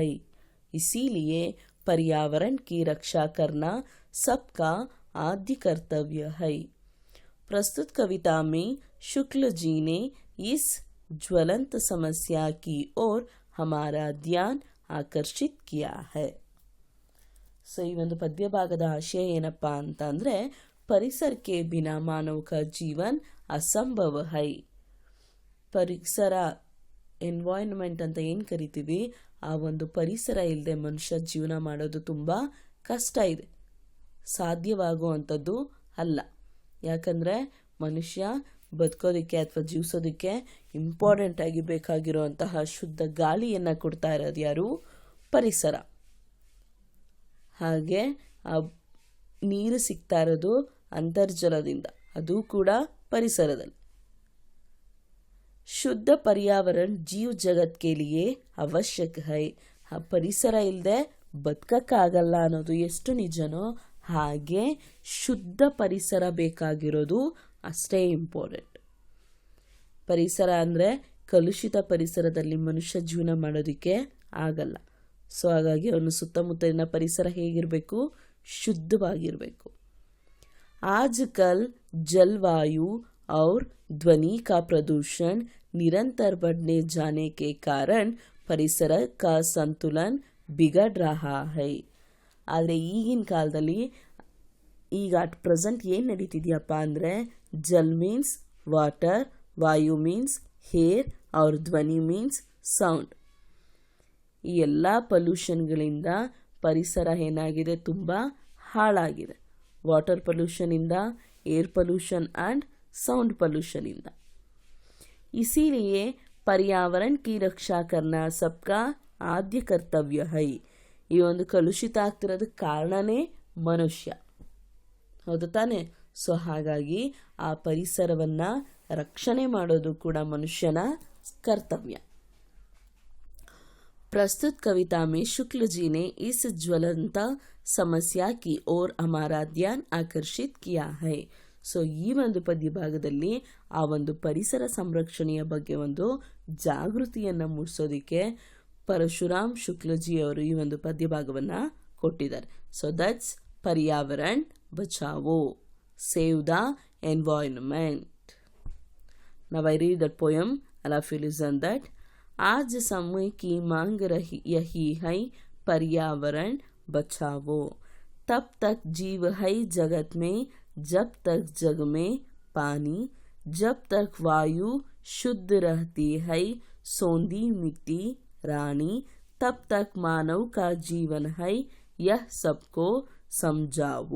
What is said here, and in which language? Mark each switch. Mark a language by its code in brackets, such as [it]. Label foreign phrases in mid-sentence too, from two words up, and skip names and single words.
[hi] इसीलिए पर्यावरण की रक्षा करना सबका आद्य कर्तव्य है. प्रस्तुत कविता में शुक्ल जी ने इस ज्वलंत समस्या की ओर हमारा ध्यान आकर्षित किया है. [kn] ಸೊ ಈ ಒಂದು ಪದ್ಯ ಭಾಗದ ಆಶಯ ಏನಪ್ಪಾ ಅಂತಂದ್ರೆ, ಪರಿಸರಕ್ಕೆ [hi] बिना मानव का जीवन असंभव है. [kn] ಪರಿಸರ ಎನ್ವೈರನ್ಮೆಂಟ್ ಅಂತ ಏನು ಕರಿತೀವಿ, ಆ ಒಂದು ಪರಿಸರ ಇಲ್ಲದೆ ಮನುಷ್ಯ ಜೀವನ ಮಾಡೋದು ತುಂಬ ಕಷ್ಟ ಇದೆ, ಸಾಧ್ಯವಾಗುವಂಥದ್ದು ಅಲ್ಲ. ಯಾಕಂದರೆ ಮನುಷ್ಯ ಬದುಕೋದಕ್ಕೆ ಅಥವಾ ಜೀವಿಸೋದಕ್ಕೆ ಇಂಪಾರ್ಟೆಂಟ್ ಆಗಿ ಬೇಕಾಗಿರುವಂತಹ ಶುದ್ಧ ಗಾಳಿಯನ್ನು ಕೊಡ್ತಾ ಇರೋದು ಯಾರು? ಪರಿಸರ. ಹಾಗೆ ಆ ನೀರು ಸಿಗ್ತಾ ಇರೋದು ಅಂತರ್ಜಲದಿಂದ, ಅದು ಕೂಡ ಪರಿಸರದಲ್ಲಿ. [hi] ಶುದ್ಧ पर्यावरण जीव जगत के लिए आवश्यक है. [kn] ಆ ಪರಿಸರ ಇಲ್ಲದೆ ಬದುಕಕ್ಕಾಗಲ್ಲ ಅನ್ನೋದು ಎಷ್ಟು ನಿಜನೋ ಹಾಗೆ ಶುದ್ಧ ಪರಿಸರ ಬೇಕಾಗಿರೋದು ಅಷ್ಟೇ ಇಂಪಾರ್ಟೆಂಟ್. ಪರಿಸರ ಅಂದರೆ ಕಲುಷಿತ ಪರಿಸರದಲ್ಲಿ ಮನುಷ್ಯ ಜೀವನ ಮಾಡೋದಕ್ಕೆ ಆಗಲ್ಲ. ಸೊ ಹಾಗಾಗಿ ಅವನು ಸುತ್ತಮುತ್ತಲಿನ ಪರಿಸರ ಹೇಗಿರಬೇಕು? ಶುದ್ಧವಾಗಿರಬೇಕು. [hi] आजकल जलवायु और ध्वनि का प्रदूषण निरंतर बढ़ने जाने के कारण ಪರಿಸರ का संतुलन बिगड़ रहा है. [kn] ಆದರೆ ಈಗಿನ ಕಾಲದಲ್ಲಿ ಈಗ [en] at present [kn] ಏನು ನಡೀತಿದೆಯಪ್ಪ ಅಂದರೆ ಜಲ್ [en] means water, [kn] ವಾಯು [en] means hair [kn] ಅವ್ರ ಧ್ವನಿ [en] means sound. [kn] ಈ ಎಲ್ಲ ಪೊಲ್ಯೂಷನ್ಗಳಿಂದ ಪರಿಸರ ಏನಾಗಿದೆ, ತುಂಬ ಹಾಳಾಗಿದೆ. [en] water pollutioninda, air pollution and sound pollution इंदा. [hi] इसीलिए पर्यावरण की रक्षा करना सबका आद्य कर्तव्य है. [kn] ಈ ಒಂದು ಕಲುಷಿತ ಆಗ್ತಿರೋದಕ್ಕೆ ಕಾರಣನೇ ಮನುಷ್ಯ, ಹೌದು ತಾನೆ? ಸೊ ಹಾಗಾಗಿ ಆ ಪರಿಸರವನ್ನು ರಕ್ಷಣೆ ಮಾಡೋದು ಕೂಡ ಮನುಷ್ಯನ ಕರ್ತವ್ಯ. [hi] प्रस्तुत कविता में शुक्ल जी ने इस ज्वलंत समस्या की ओर हमारा ध्यान आकर्षित किया है. [kn] ಸೊ ಈ ಒಂದು ಪದ್ಯ ಭಾಗದಲ್ಲಿ ಆ ಒಂದು ಪರಿಸರ ಸಂರಕ್ಷಣೆಯ ಬಗ್ಗೆ ಒಂದು ಜಾಗೃತಿಯನ್ನು ಮೂಡಿಸೋದಕ್ಕೆ ಪರಶುರಾಮ್ ಶುಕ್ಲಜಿ ಅವರು ಈ ಒಂದು ಪದ್ಯ ಭಾಗವನ್ನು ಕೊಟ್ಟಿದ್ದಾರೆ. [en] so that's [hi] पर्यावरण बचाओ, [en] save the environment. now I read that poem, I love you listen that. [hi] आज समय की मांग यही है, पर्यावरण बचाओ. तब तक जीव है जगत में, जब तक जग में पानी, जब तक वायु शुद्ध रहती है, सोंधी मिट्टी रानी, तब तक मानव का जीवन है, यह सबको समझाओ.